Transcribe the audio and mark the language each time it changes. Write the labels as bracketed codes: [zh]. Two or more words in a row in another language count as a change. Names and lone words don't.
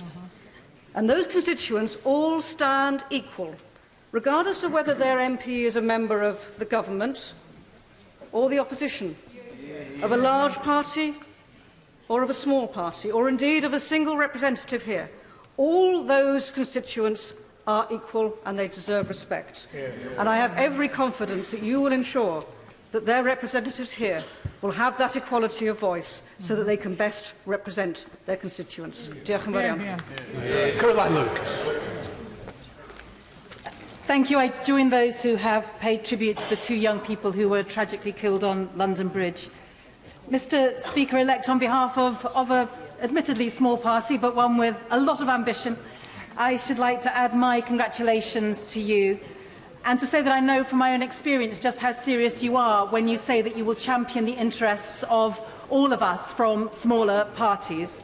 [en] And those constituents all stand equal, regardless of whether their MP is a member of the government or the opposition, of a large party or of a small party, or indeed of a single representative here. All those constituents are equal and they deserve respect. And I have every confidence that you will ensure that their representatives here will have that equality of voice so that they can best represent their constituents. [cy] Diolch yn fawr iawn. [en] Caroline Lucas. Thank you. I join those who have paid tribute to the two young people who were tragically killed on London Bridge. Mr. Speaker-elect, on behalf of an admittedly small party, but one with a lot of ambition, I should like to add my congratulations to you and to say that I know from my own experience just how serious you are when you say that you will champion the interests of all of us from smaller parties.